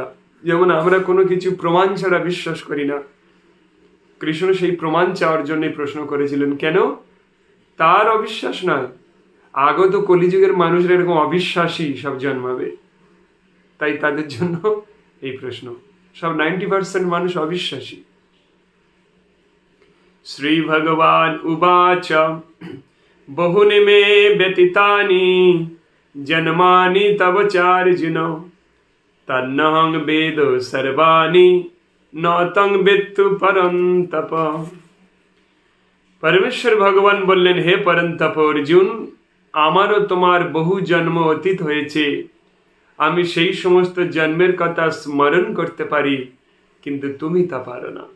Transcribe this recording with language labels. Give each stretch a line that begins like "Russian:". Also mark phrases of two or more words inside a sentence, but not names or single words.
Bangla: যেমন আমরা কোনো কিছু প্রমাণ ছাড়া বিশ্বাস করি না, কৃষ্ণ সেই প্রমাণ চাওয়ার জন্যই প্রশ্ন করেছিলেন। কেন? তার অবিশ্বাস নয়, আগত কলিযুগের মানুষরা এরকম অবিশ্বাসী সব জন্মাবে, তাই তাদের জন্য এই প্রশ্ন। সব 90% মানুষ অবিশ্বাসী।
Sanskrit: শ্রী ভগবান উবাচ বহুনি মে ব্যতীতানি জন্মানি তব চার্জুন তন্নহং বেদ সর্বাণি ন তং বেত্তু পরন্তপ।
Bangla: পরমেশ্বর ভগবান বললেন, হে পরন্তপ অর্জুন, আমারও তোমার বহু জন্ম অতীত হয়েছে, আমি সেই সমস্ত জন্মের কথা স্মরণ করতে পারি, কিন্তু তুমি তা পারো না।